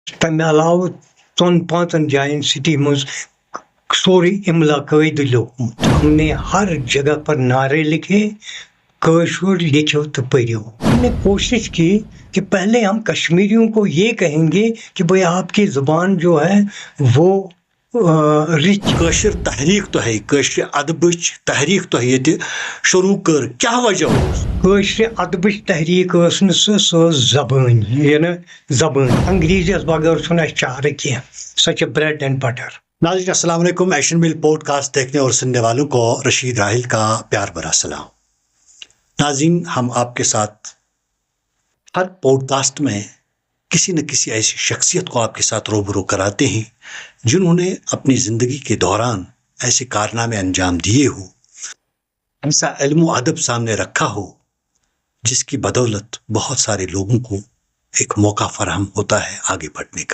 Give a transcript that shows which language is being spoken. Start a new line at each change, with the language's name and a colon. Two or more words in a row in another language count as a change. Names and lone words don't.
Kashmiri: تمہِ علاوٕ 4-5 جایَن سٹی منٛز سورُے املا قٲیدٕ لیوکھمُت.
Urdu: ہم نے ہر جگہ پر نعرے لکھے کٲشُر لکھو تو پڑھو. ہم نے کوشش کی کہ پہلے ہم کشمیریوں کو یہ کہیں گے کہ بھئی آپ کی زبان جو ہے وہ رچ.
Kashmiri: کٲشِر تحریک تۄہہِ کٲشرِ ادبٕچ تحریک تۄہہِ ییٚتہِ شروٗع کٔر کیٛاہ وجہ اوس؟ کٲشرِ ادبٕچ تحریک ٲس نہٕ سۄ ٲس زبٲنۍ یعنی زبٲنۍ. انگریزیَس بغٲر چھُنہٕ اَسہِ چارٕ کینٛہہ. سۄ چھِ
English: bread and butter.
Urdu: ناظرین السلام علیکم. ایشین میل پوڈ کاسٹ دیکھنے اور سننے والوں کو رشید راحل کا پیار بھرا سلام. ناظرین ہم آپ کے ساتھ ہر پوڈ کاسٹ میں کسی نہ کسی ایسی شخصیت کو آپ کے ساتھ روبرو کراتے ہیں جنہوں نے اپنی زندگی کے دوران ایسے کارنامے انجام دیے ہو، ایسا علم و ادب سامنے رکھا ہو جس کی بدولت بہت سارے لوگوں کو ایک موقع فراہم ہوتا ہے آگے بڑھنے کا.